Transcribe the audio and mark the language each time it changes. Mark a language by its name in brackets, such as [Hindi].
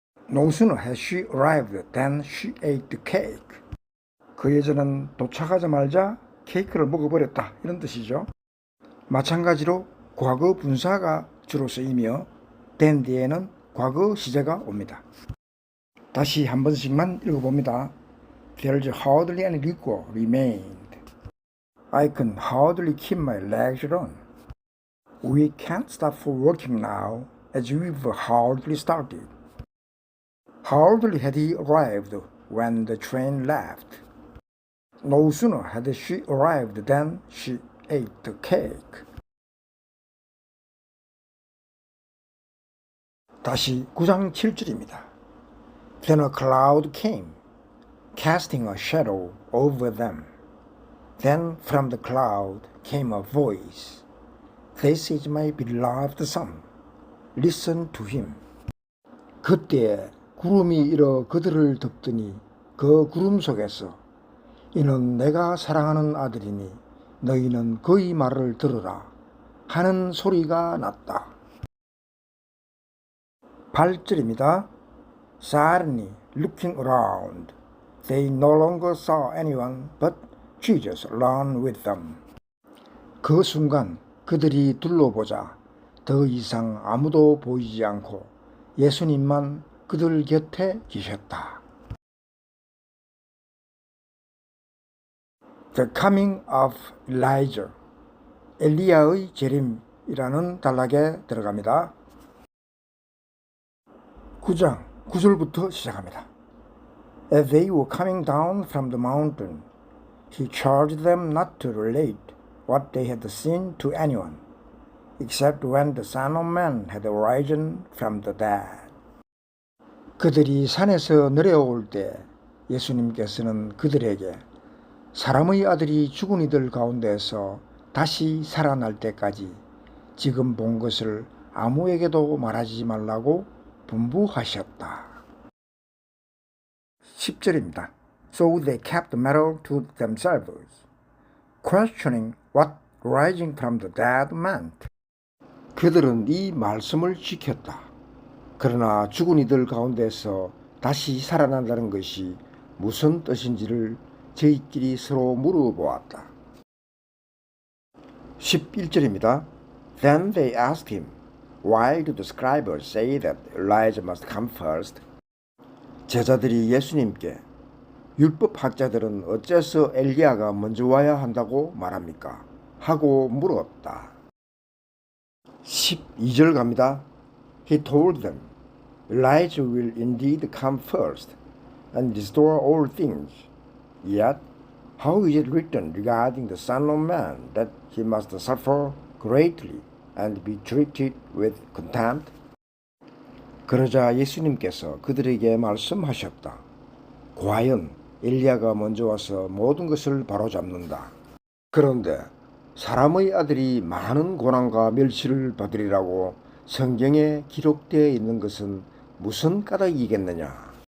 [English] No sooner had she arrived than she ate the cake. [Korean] 그 여자는 도착하자마자 케이크를 먹어버렸다 이런 뜻이죠. 마찬가지로 과거 분사가 주로 쓰이며 then 뒤에는 과거 시제가 옵니다. 다시 한 번씩만 읽어봅니다. [English] There's hardly any liquor remained. I can hardly keep my legs on. We can't stop for working now as we've hardly started. Hardly had he arrived when the train left. No sooner had she arrived than she ate the cake. [Korean] 다시 9장 7절입니다. [English] Then a cloud came, casting a shadow over them. Then from the cloud came a voice. This is my beloved son. Listen to him. [Korean] 그때 구름이 일어 그들을 덮더니 그 구름 속에서 이는 내가 사랑하는 아들이니 너희는 그의 말을 들으라 하는 소리가 났다. 8절입니다. [English] Suddenly looking around, they no longer saw anyone but Jesus alone with them. [Korean] 그 순간 그들이 둘러보자 더 이상 아무도 보이지 않고 예수님만 그들 곁에 계셨다. [English] The coming of Elijah. [Korean] 엘리야의 재림이라는 단락에 들어갑니다. 9장 9절부터 시작합니다. [English] As they were coming down from the mountain, he charged them not to relate what they had seen to anyone, except when the Son of Man had arisen from the dead. [Korean] 그들이 산에서 내려올 때 예수님께서는 그들에게 사람의 아들이 죽은 이들 가운데서 다시 살아날 때까지 지금 본 것을 아무에게도 말하지 말라고 분부하셨다. 10절입니다. [English] So they kept the matter to themselves, questioning what rising from the dead meant. [Korean] 그들은 이 말씀을 지켰다. 그러나 죽은 이들 가운데서 다시 살아난다는 것이 무슨 뜻인지를 저희끼리 서로 물어보았다. 11절입니다. [English] Then they asked him, Why do the scribes say that Elijah must come first? [Korean] 제자들이 예수님께 율법학자들은 어째서 엘리야가 먼저 와야 한다고 말합니까? 하고 물었다. 12절 갑니다. [English] He told them, Elijah will indeed come first and restore all things. Yet, how is it written regarding the Son of Man that he must suffer greatly and be treated with contempt? [Korean] 그러자 예수님께서 그들에게 말씀하셨다. 과연 엘리야가 먼저 와서 모든 것을 바로잡는다. 그런데 사람의 아들이 많은 고난과 멸시를 받으리라고 성경에 기록되어 있는 것은 무슨 까닭이겠느냐?